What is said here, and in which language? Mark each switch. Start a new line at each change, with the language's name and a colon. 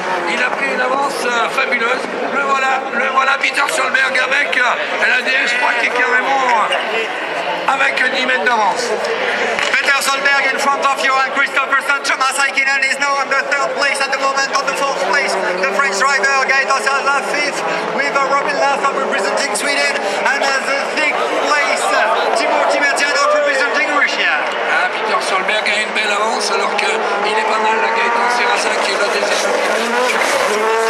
French: Il a pris une avance fabuleuse. Le voilà Peter Solberg avec la DS3 qui est carrément avec 10 mètres d'avance.
English: Peter Solberg in front of Johan Christopherson. Thomas Heikkinen is now on the third place at the moment. On the fourth place, the French driver Gaëtan Sirazin fifth with Robin Larsson representing Sweden. And the sixth place, Timur Timmerdianov representing Russia.
French: Ah, Peter Solberg a une belle avance alors qu'il est pas mal, la Gaëtan Sirazin qui est le deuxième.